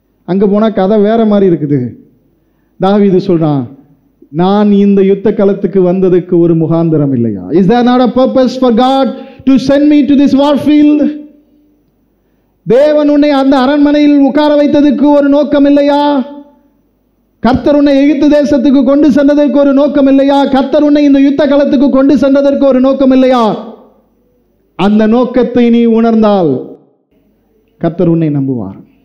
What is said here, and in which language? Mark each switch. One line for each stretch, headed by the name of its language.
Tamil: அங்கே போனால் கதை வேற மாதிரி இருக்குது. தாவீது சொல்றான், நான் இந்த யுத்த களத்துக்கு வந்ததுக்கு ஒரு முகாந்திரம் இல்லையா?
English: Is there not a purpose for God to send me to this war field?
Tamil: தேவன் உன்னை அந்த அரண்மனையில் உட்கார வைத்ததுக்கு ஒரு நோக்கம் இல்லையா? கர்த்தர் உன்னை எகிப்து தேசத்துக்கு கொண்டு சென்றதற்கு ஒரு நோக்கம் இல்லையா? கர்த்தர் உன்னை இந்த யுத்த களத்துக்கு கொண்டு சென்றதற்கு ஒரு நோக்கம் இல்லையா? அந்த நோக்கத்தை நீ உணர்ந்தால் கர்த்தர் உன்னை நம்புவார்.